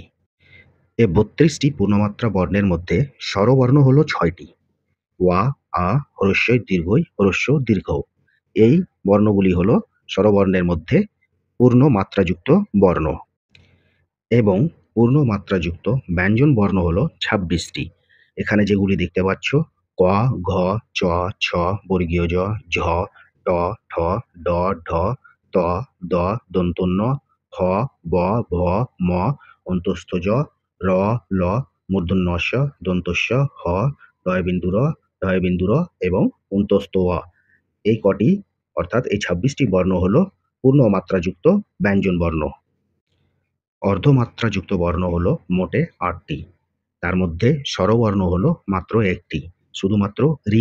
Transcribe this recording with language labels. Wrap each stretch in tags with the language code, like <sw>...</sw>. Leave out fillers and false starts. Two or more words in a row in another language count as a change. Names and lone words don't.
<bn>এই 32টি পূর্ণমাত্রা বর্ণের মধ্যে স্বরবর্ণ হলো 6টি, ওয়া, আ, হ্রস্বই, দীর্ঘই, হ্রস্ব, দীর্ঘ। এই বর্ণগুলি হলো স্বরবর্ণের মধ্যে পূর্ণ মাত্রাযুক্ত বর্ণ। এবং পূর্ণ মাত্রাযুক্ত ব্যঞ্জন বর্ণ হলো 26টি। এখানে যেগুলি দেখতে পাচ্ছ ক, ঘ, চ, ছ, বর্গীয় জ, ঝ, ট, ঠ, ড, ঢ, ত, দ, দন্তন্য, হ, ব, ভ, ম, অন্তস্থ জ, র, ল, মূর্ধন্য স, দন্তস্য, হ, ডয়বিন্দু র, ঢয়বিন্দু র এবং অন্তস্থ অ। এই কটি অর্থাৎ এই 26টি বর্ণ হলো পূর্ণ মাত্রাযুক্ত ব্যঞ্জন বর্ণ। অর্ধমাত্রাযুক্ত বর্ণ হলো মোটে 8টি। তার মধ্যে স্বরবর্ণ হলো মাত্র একটি, শুধুমাত্র রি।</bn>